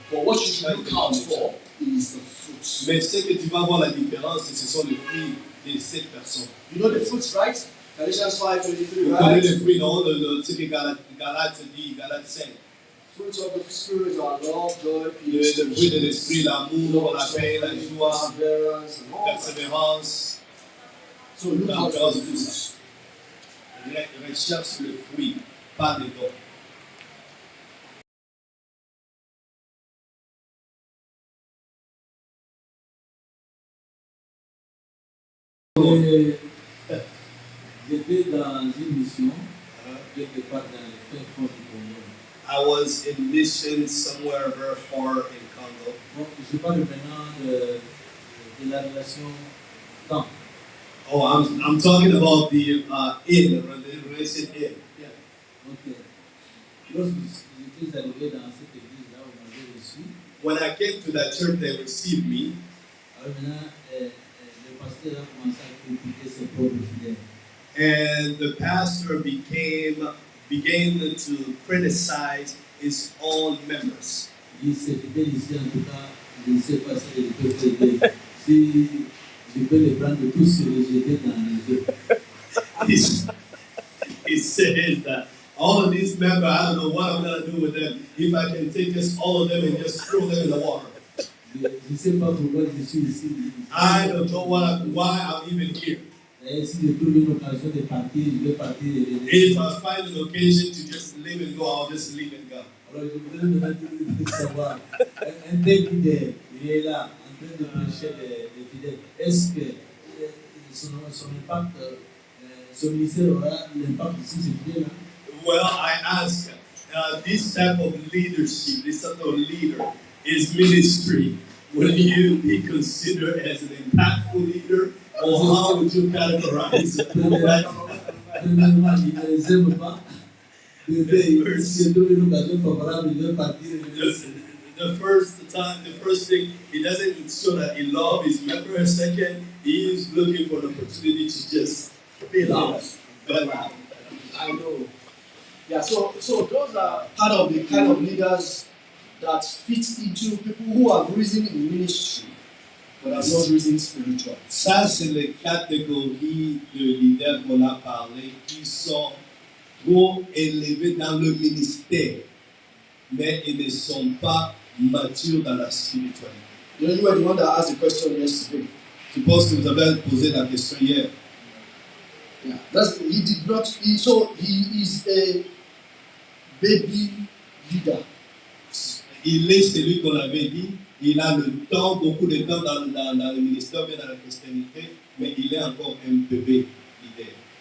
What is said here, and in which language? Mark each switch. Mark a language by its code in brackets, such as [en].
[en] But what you should look out for is the fruits. [fr] Mais ce que tu vas voir la différence, ce sont les fruits de cette personne. [en] You know the fruits, right? Galatians 5:23, [fr] Vous [en] right? [fr] connaissez les fruits, non? Ce que Galates dit, Galates 5. [en] Fruits of the Spirit are love, joy, peace, [fr] Le fruit de l'esprit, l'amour, la paix, la joie, persévérance. [en] So look out for the fruits. Recherche le fruit, pas les dons. [fr] J'étais dans une mission quelque part dans le fin fond du Congo. [en] I was in mission somewhere very far in Congo. [fr] Bon, je parle maintenant de la relation temps. [en] Oh, I'm talking about the relation in. Yeah. Okay. [fr] Lorsque j'étais arrivé dans cette église là, on m'avait reçu. [en] When I came to that church, they received me. [fr] Alors maintenant, le pasteur a commencé à critiquer ses propres fidèles. [en] And the pastor began to criticize his own members. [fr] Il s'est fidèle ici en tout cas, je ne sais pas si je peux t'aider. Si je peux les prendre tous et les jeter dans les eaux. [en] He says that all of these members, I don't know what I'm going to do with them. If I can take just all of them and just throw them in the water. [fr] Je ne sais pas pourquoi je suis ici. [en] I don't know why I'm even here. [fr] Si je trouve une occasion de partir, je vais partir. [en] If I find an occasion to just leave and go, I'll just leave and go. [fr] Alors je voudrais savoir, un tel leader, il est là, en train de prêcher les fidèles. Est-ce que son impact, son ministère aura l'impact sur ces fidèles-là? [en] Well, I ask, this type of leadership, this type of leader, his ministry, Will you be considered as an impactful leader, or how would you categorize that? [fr] Premièrement, il ne les aime pas. S'il donne une occasion favorable, il veut partir et le laisser. [en] The first thing, he doesn't show that he loves his members. Second, he is looking for an opportunity to just bail out. I know. Yeah, so those are part of the kind of leaders that fit into people who have risen in ministry, but have not risen spiritual. [fr] Ça, c'est les catégories de leaders qu'on a parlé qui sont trop élevés dans le ministère, mais ils ne sont pas matures dans la spiritualité. [en] You know, you were the one that asked the question yesterday. [fr] Je pense que vous avez posé la question hier. [en] Yeah, he did not. So he is a baby leader. [fr] Il est celui qu'on avait dit. Il a le temps, beaucoup de temps dans le ministère, mais dans la christianité, mais il est encore un bébé leader.